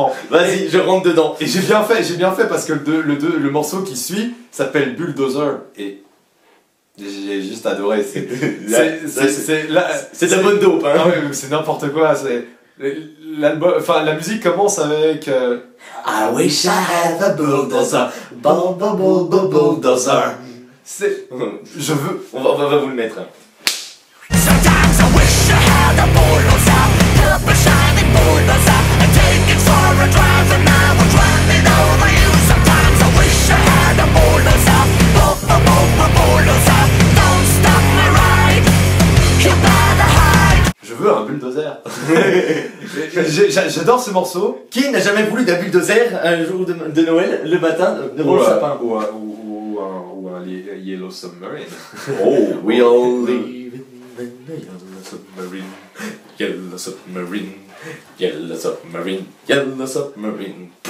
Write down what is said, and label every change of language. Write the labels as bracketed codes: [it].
[fr] Vas-y, je rentre dedans. Et j'ai bien fait parce que le morceau qui suit s'appelle Bulldozer et j'ai juste adoré. C'est de la bonne dope, hein. Ah ouais, c'est n'importe quoi. La musique commence avec [en] I wish I had a bulldozer, bulldozer. [fr] Je veux. On va vous le mettre. [en] Sometimes I wish I had a bulldozer, purple shiny bulldozer, and take it for a drive and I would run it over you. Sometimes I wish I had a bulldozer, bulldozer, don't stop my ride, you better hide. [fr] Je veux un bulldozer. J'adore ce morceau. Qui n'a jamais voulu d'un bulldozer un jour de Noël, le matin, devant le sapin? Ou un Yellow Submarine. [en] Oh, we all live in a yellow submarine, yellow submarine, yellow submarine, yellow submarine.